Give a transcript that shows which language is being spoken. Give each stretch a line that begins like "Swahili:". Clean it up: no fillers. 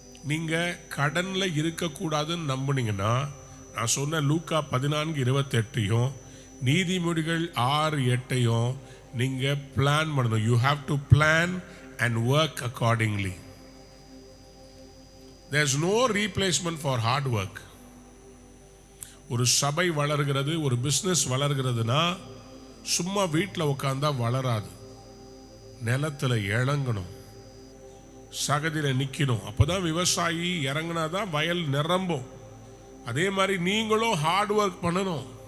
Tamil: நீங்க கடன்ல இருக்கக்கூடாதுன்னு நம்புனீங்கன்னா, நான் சொன்ன லூக்கா 14:28 நீதிமொழிகள் 6:8 நீங்க பிளான் பண்ணணும்.
English: You have to plan and work accordingly. There's no replacement for hard work.
Tamil: ஒரு சபை வளர்கிறது, ஒரு பிசினஸ் வளர்கிறதுனா சும்மா வீட்டில் உட்கார்ந்தா வளராது. நிலத்துல இறங்கணும், சகதியில நிக்கணும். அப்பதான் விவசாயி இறங்கினாதான் வயல் நிரம்பும். அதே மாதிரி நீங்களும் ஹார்ட் ஒர்க் பண்ணணும்.